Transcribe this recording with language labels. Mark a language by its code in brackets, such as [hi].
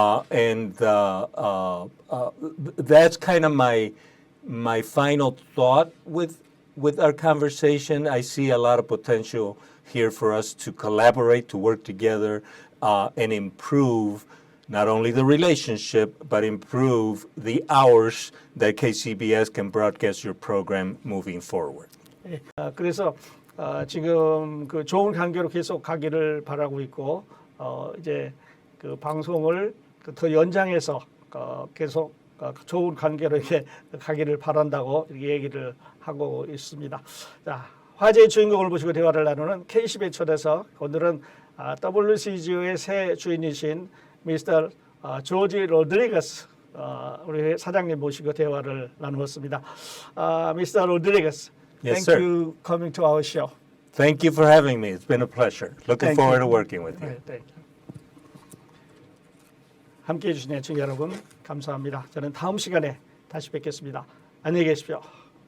[en] And that's kind of my final thought with our conversation. I see a lot of potential here for us to collaborate, to work together, and improve not only the relationship, but improve the hours that KCBS can broadcast your program moving forward. [ko] 그래서 지금 그 좋은 관계로 계속 가기를 바라고 있고 이제 그 방송을 더 연장해서 계속 좋은 관계로 이렇게 가기를 바란다고 이렇게 얘기를 하고 있습니다. 자, 화제의 주인공을 모시고 대화를 나누는 KCBS 초대석, 오늘은 WCGO의 새 주인이신 미스터 조지 로드리게스 우리 사장님 모시고 대화를 나누었습니다. [en] Mr. Rodriguez, Yes, sir. you coming to our show. Thank you for having me. It's been a pleasure. Looking Thank forward to working with you. Thank you. [ko] 함께해 주신 애청자 여러분 감사합니다. 저는 다음 시간에 다시 뵙겠습니다. 안녕히 계십시오.